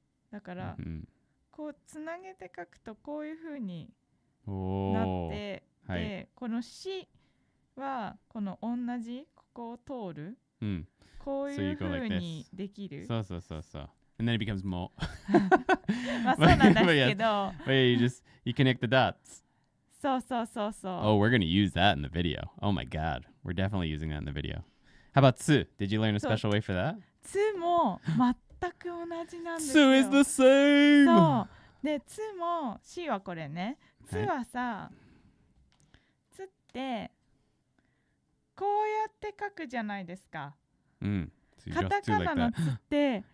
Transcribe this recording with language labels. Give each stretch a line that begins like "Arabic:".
Japanese: だから、こうつなげて書くとこういう風になって、でこのしはこの同じここを通る、こういう風にできる。そうそうそうそう。
English: And then it becomes mo.
Japanese: まあそうなんですけど。
English: But you connect the dots.
Japanese: そうそうそうそう。
English: Oh, we're going to use that in the video. Oh my god. We're definitely using that in the video. How about tsu? Did you learn a special way for that?
Japanese: つも全く同じなんですよ。
English: Tsu is the same!
Japanese: そう。で、つも、しはこれね。つはさ、つって、こうやって書くじゃないですか。カタカナのつって、